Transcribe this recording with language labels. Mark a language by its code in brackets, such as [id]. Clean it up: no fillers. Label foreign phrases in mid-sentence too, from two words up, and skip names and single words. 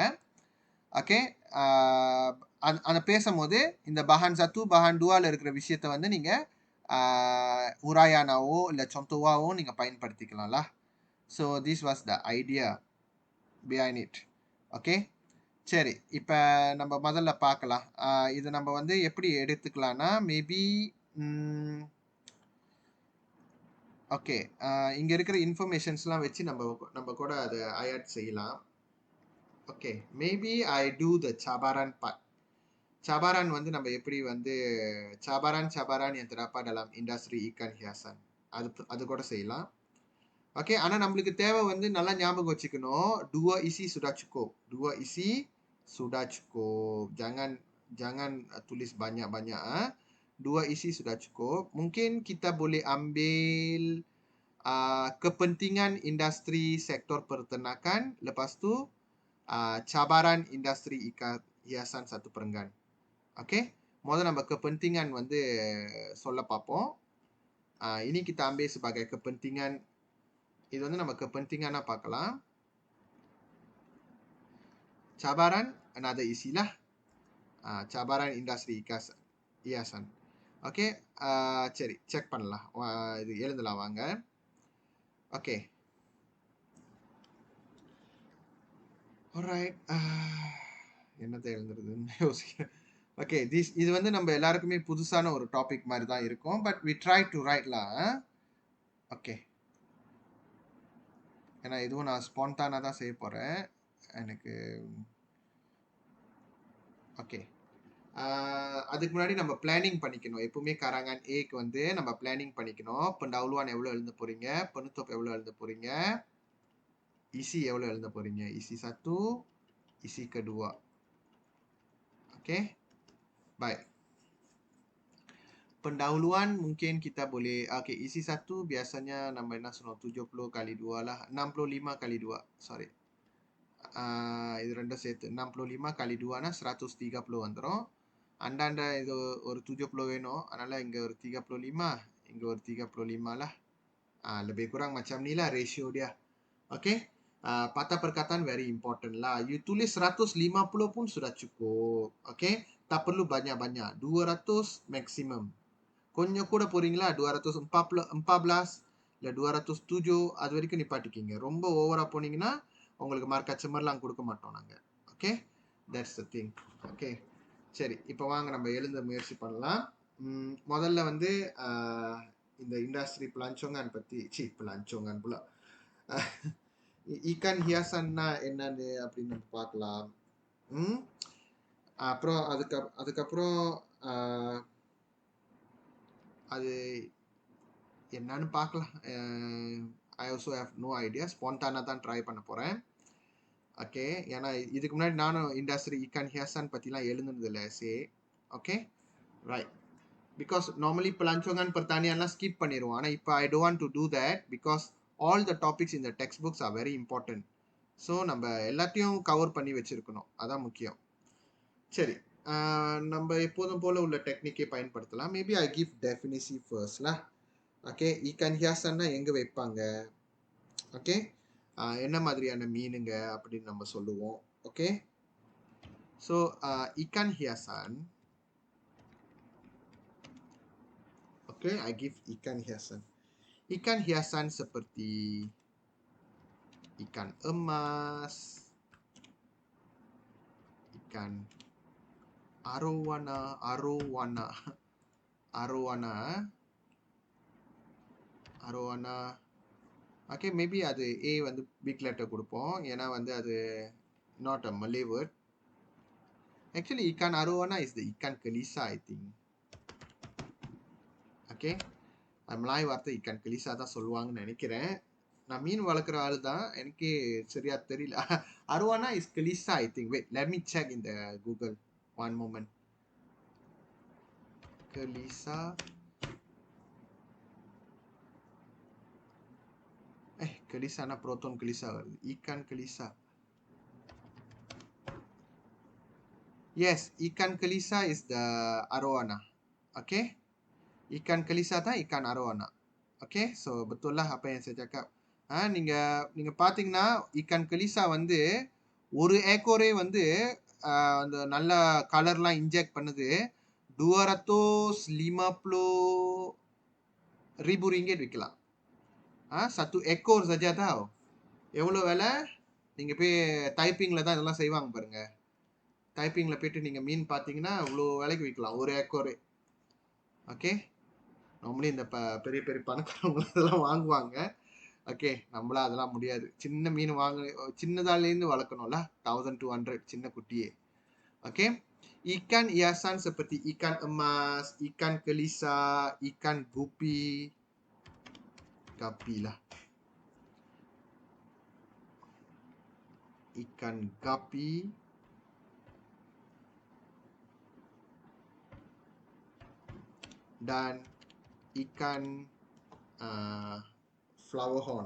[ta] ஓகே, அந்த பேசும்போது இந்த பஹான் சத்து பஹான் 2 இருக்கிற விஷயத்த வந்து நீங்கள் உராயானாவோ இல்லை சொந்தவாவோ நீங்கள் பயன்படுத்திக்கலாம்ல. [en] So this was the idea behind it. [ta] ஓகே, சரி, இப்போ நம்ம முதல்ல பார்க்கலாம். இது நம்ம வந்து எப்படி எடுத்துக்கலாம்னா மேபி ஓகே, இங்கே இருக்கிற இன்ஃபர்மேஷன்ஸ்லாம் வச்சு நம்ம கூட அதை ஆட் செய்யலாம். ஓகே, [en] Maybe I do the cabaran part. [ms] cabaran [ta] வந்து நம்ம எப்படி வந்து [ms] cabaran yang terdapat dalam industri ikan hiasan [ta] அது கூட செய்யலாம். ஓகே, ஆனால் நம்மளுக்கு தேவை வந்து நல்லா ஞாபகம் வச்சுக்கணும், [ms] 2 isi sudah cukup. 2 isi sudah cukup. Jangan tulis banyak-banyak. 2 isi sudah cukup. Mungkin kita boleh ambil kepentingan industri sektor peternakan, lepas tu cabaran industri ikan hiasan satu perenggan. [ta] ஓகே, முதல்ல நம்ம kepentingan வந்து சொல்ல பார்ப்போம். [ms] ini kita ambil sebagai kepentingan. [ta] இது வந்து நம்ம kepentingan பார்க்கலாம். [ms] cabaran another isi lah. Cabaran industri ikan hiasan. [ta] ஓகே, சரி செக் பண்ணலாம். இது எழுதலாம் வாங்க. [en] Okay, alright. [ta] என்னத்தை எழுதுறதுன்னு யோசிக்கிறேன். ஓகே, இது வந்து நம்ம எல்லாருக்குமே புதுசான ஒரு டாபிக் மாதிரி தான் இருக்கும். [en] But we try to write. [ta] ஓகே, ஏன்னா இதுவும் நான் ஸ்பான்டானாக தான் செய்ய போகிறேன். எனக்கு ஓகே, அதுக்கு முன்னாடி நம்ம பிளானிங் பண்ணிக்கணும். எப்பவுமே karangan ஏக்கு வந்து நம்ம பிளானிங் பண்ணிக்கணும். pendahuluan எவ்வளோ எழுத போறீங்க, penutup எவ்வளோ எழுத போறீங்க, isi எவ்வளோ எழுத போறீங்க, [ms] isi 1, isi kedua. Oke, baik. Pendahuluan mungkin kita boleh, oke, isi 1 biasanya nambah nasional 70 kali 2 lah, 65 kali 2, sorry. [ta] இது ரெண்டும் சேர்த்து 65 kali 2னா 130 வந்துடும். அண்டாண்ட இது ஒரு 70 வேணும். அதனால இங்க ஒரு 35, இங்க ஒரு 35 lah. [ms] Lebih kurang macam ni lah ratio dia. Okay. Patah perkataan [en] very important [ms] lah. You tulis 150 pun sudah cukup. Okay. Tak perlu banyak-banyak. 200 maximum. [ta] கொஞ்சம் கூட போறீங்களா 214 இல்லை 207 அது வரைக்கும் நிப்பாட்டிக்கிங்க. ரொம்ப ஓவரா போனீங்கன்னா உங்களுக்கு மார்க் அச்ச மாதிரிலாம் கொடுக்க மாட்டோம் நாங்கள். [en] Okay, that's the thing. [ta] ஓகே, சரி, இப்போ வாங்க நம்ம எழுத முயற்சி பண்ணலாம். முதல்ல வந்து இந்த [ms] industri pelancongan [ta] பற்றி பிளான்சோங்கான் போல [ms] ikan hiasan [ta] என்னன்னு அப்படின்னு நம்ம பார்க்கலாம். அப்புறம் அதுக்கப்புறம் அது என்னன்னு பார்க்கலாம். [en] I also have no idea. [ta] ஸ்பான்டானாக தான் ட்ரை பண்ண போகிறேன். ஓகே, ஏன்னா இதுக்கு முன்னாடி நானும் [ms] industri ikan hiasan [ta] பற்றிலாம் எழுதுனதில்லை எஸ்ஏ. [en] Okay, right. Because normally [ms] pelancongan pertanian [ta] லாம் ஸ்கிப் பண்ணிடுவோம். ஆனால் இப்போ [en] I don't want to do that because all the topics இந்த text books are very important. [ta] ஸோ நம்ம எல்லாத்தையும் கவர் பண்ணி வச்சுருக்கணும், அதான் முக்கியம். சரி, நம்ம எப்போதும் போல் உள்ள டெக்னிக்கை பயன்படுத்தலாம். [en] Maybe I give definition first. [ta] ஓகே, [ms] ikan hiasan [ta] எங்கே வைப்பாங்க, ஓகே, என்ன மாதிரியான மீனுங்க அப்படின்னு நம்ம சொல்லுவோம். [en] Okay, so [ms] ikan hiasan. Oke, [en] I give [ms] ikan hiasan. Ikan hiasan seperti ikan emas, ikan arowana. [ta] ஓகே, மேபி அது ஏ வந்து [en] big letter [ta] கொடுப்போம். ஏன்னா வந்து அது [en] not a Malay word. Actually, [ms] ikan arowana [en] is the [ms] ikan kelisa, [en] I think. [ta] ஓகே, மலாய் வார்த்தை [ms] ikan kelisa [ta] தான் சொல்லுவாங்கன்னு நினைக்கிறேன். நான் மீன் வளர்க்குற ஆள் தான், எனக்கு சரியா தெரியல. [en] Arowana is kelisa, I think. Wait, let me check in the Google. One moment. [ta] கெலிசா, கெலிசானா புரோட்டோன் கெலிசா வருது. [ms] ikan kelisa, [en] yes, [ms] ikan kelisa [en] is the arowana. [ms] Okay, ikan kelisa தான் ikan arowana. Okay, so betul lah apa yang saya cakap. [ta] நீங்க பாத்தீங்கன்னா [ms] ikan kelisa [ta] வந்து ஒரு ஏக்கரே வந்து அந்த நல்ல கலர்லாம் இன்ஜெக்ட் பண்ணுது. 250,000 ringgit விற்கலாம். [ms] 1 ekor saja tau. [ta] எவ்வளோ விலை? நீங்க போய் டைப்பிங்ல தான் இதெல்லாம் செய்வாங்க பாருங்க. டைப்பிங்ல போயிட்டு நீங்க மீன் பார்த்தீங்கன்னா இவ்வளோ விலைக்கு விற்கலாம் ஒரு ஏக்கரே. ஓகே, நார்மலி இந்த பெரிய பெரிய பணக்காரங்க இதெல்லாம் வாங்குவாங்க. ஓகே, நம்மளா அதெல்லாம் முடியாது. சின்ன மீன் சின்னதாலேருந்து வளர்க்கணும்ல, 1200 சின்ன குட்டியே. [ms] Oke, ikan hiasan seperti ikan emas, ikan kelisa, ikan gupi, gapi lah, ikan gapi, dan ikan [en] flower horn.